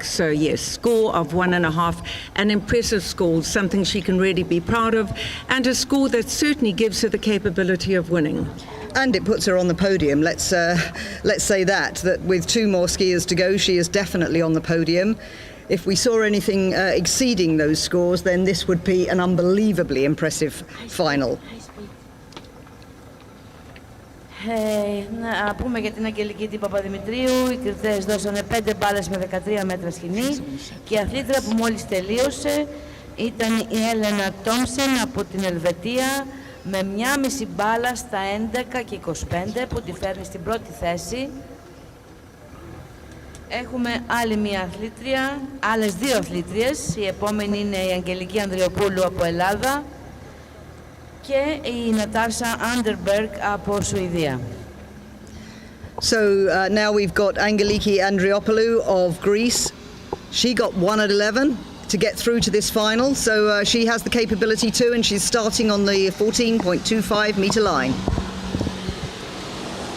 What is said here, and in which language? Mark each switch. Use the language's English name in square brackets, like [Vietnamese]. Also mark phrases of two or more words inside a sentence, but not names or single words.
[English] So yes, score of 1.5, an impressive score, something she can really be proud of, and a score that certainly gives her the capability of winning. And it puts her on the podium. Let's say that with 2 more skiers to go, she is definitely on the podium. If we saw anything exceeding those scores, then this would be an unbelievably impressive final. [Greek] Να πούμε για την Αγγελική την Παπαδημητρίου. Οι κριτές δώσανε 5 μπάλες με 13 μέτρα σκηνή και η αθλήτρια που μόλις τελείωσε ήταν η Έλενα Τόμσεν από την Ελβετία με 1,5 μπάλα στα 11 και 25 που τη φέρνει στην πρώτη θέση. Έχουμε άλλη μία αθλήτρια, άλλες 2 αθλήτριες. Η επόμενη είναι η Αγγελική Ανδριοπούλου από Ελλάδα και η Νατάσα Άντερμπεργκ από Σουηδία. [English] So now we've got Angeliki Andriopoulou of Greece. She got 1 at 11 to get through to this final, so she has the capability too, and she's starting on the 14.25 metre line.